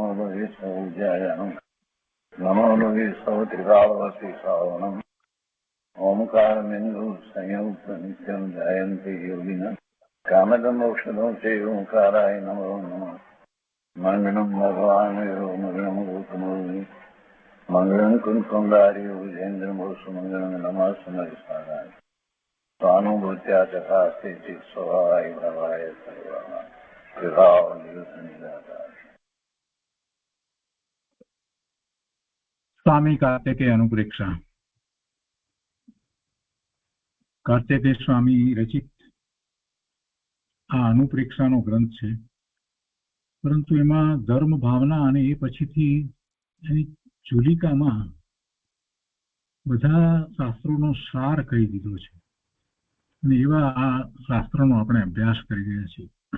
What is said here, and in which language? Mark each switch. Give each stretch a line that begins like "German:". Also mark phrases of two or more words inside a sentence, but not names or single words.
Sanskrit: लोये सौज्यायानं नमो लोये सौत्रिकावती सावनं ओंकारमिन्दु संयुक्त नित्यं ध्यायन्ति योगिनः कामदमोक्षदं चैवोंकाराय नमो नमः मङ्गलं भगवान् यो मङ्गलं गौतमोऽग्नि मङ्गलं कुञ्कुण्डार्यो विजेन्द्रमोसुमङ्गलं नमः समयसाराय स्वानुभूत्या चकास्ते स्वभावाय भवाय सर्वः
Gujarati: स्वामी कार्तिकेय अनुप्रेक्षा કાર્તિકેય સ્વામી રચિત આ અનુપ્રેક્ષાનો ગ્રંથ છે, પરંતુ એમાં ધર્મ ભાવના અને એ પછીથી એની ચૂલિકામાં બધા શાસ્ત્રોનો સાર કહી દીધો છે અને એવા આ શાસ્ત્રોનો આપણે અભ્યાસ કરી રહ્યા છીએ.